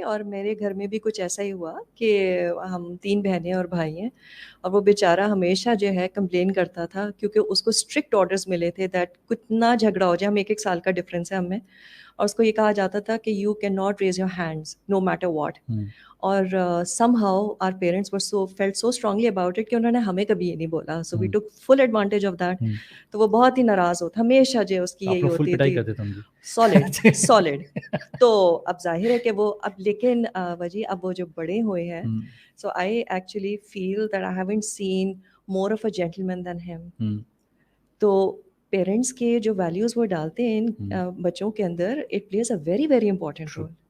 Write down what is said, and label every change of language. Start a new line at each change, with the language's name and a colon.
Hindi: और मेरे घर में भी कुछ ऐसा ही हुआ कि हम 3 बहनें और भाई हैं, और वो बेचारा हमेशा जो है कंप्लेन करता था क्योंकि उसको स्ट्रिक्ट ऑर्डर्स मिले थे दैट कितना झगड़ा हो जाए, हम 1-1 साल का डिफरेंस है हमें, और उसको ये कहा जाता था कि
English: You can not raise your hands no matter what. और somehow our parents were felt so strongly about it
Hindi: कि उन्होंने हमें कभी ये नहीं बोला,
English: so we took full advantage of that।
Hindi: तो वो बहुत ही नाराज होता, हमेशा जो उसकी यही होती थी, सॉलिड। तो अब जाहिर है कि वो अब, लेकिन वजी अब वो जो बड़े हुए हैं,
English: so I actually feel that I haven't seen more of a gentleman than him।
Hindi: तो पेरेंट्स के जो वैल्यूज़ वो डालते हैं इन बच्चों के अंदर,
English: It plays a very very important role.